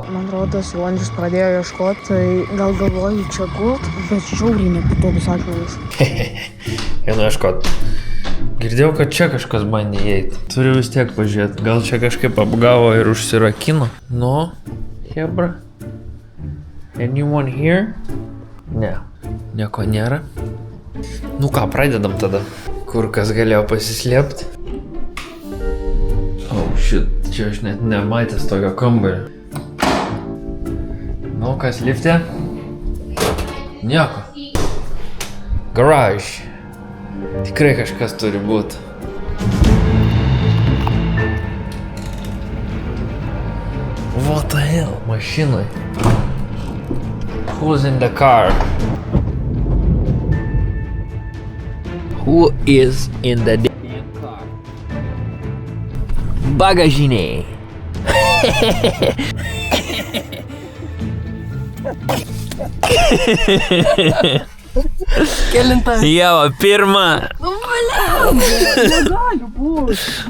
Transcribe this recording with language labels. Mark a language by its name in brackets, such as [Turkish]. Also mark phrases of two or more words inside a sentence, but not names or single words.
[Lithuanian] Man rodos, jau Andrius pradėjo ieškoti, tai gal galvoju čia gult, bet žiauriai nepatogus akmenis. Einu ieškot. Girdėjau, kad čia kažkas bandė įeiti. Turiu vis tiek pažiūrėti. Gal čia kažkaip apgavo ir užsirakino. No, hebra. [English] Anyone here? [Lithuanian] Ne. Nieko nėra. Nu ką, pradedam tada. Kur kas galėjo pasislėpti? [English] Oh shit, [Lithuanian] čia aš net nematęs tokio kambario. Nu, kas lifte? Nieko. Garage. Tikrai kažkas turi būti. [English] What the hell? Mašinoj. Who's in the car? Who is in the car? [Lithuanian] Bagažinėj. Kelinta. Jau, pirma. Nu, valiam. Negali būt.